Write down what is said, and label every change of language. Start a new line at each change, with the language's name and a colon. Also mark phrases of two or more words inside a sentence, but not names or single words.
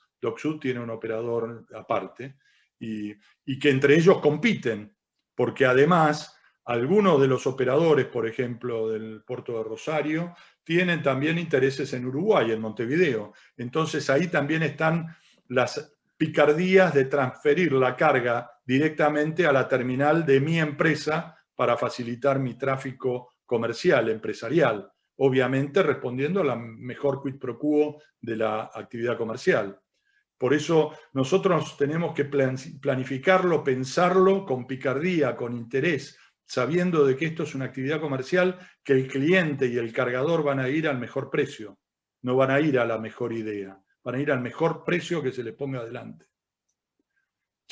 Spanish: Dock Sud tiene un operador aparte y que entre ellos compiten, porque además algunos de los operadores, por ejemplo, del puerto de Rosario, tienen también intereses en Uruguay, en Montevideo. Entonces ahí también están las picardías de transferir la carga directamente a la terminal de mi empresa para facilitar mi tráfico comercial, empresarial, obviamente respondiendo a la mejor
Latin: quid pro quo
Spanish: de la actividad comercial. Por eso nosotros tenemos que planificarlo, pensarlo con picardía, con interés, sabiendo de que esto es una actividad comercial, que el cliente y el cargador van a ir al mejor precio, no van a ir a la mejor idea, van a ir al mejor precio que se les ponga adelante.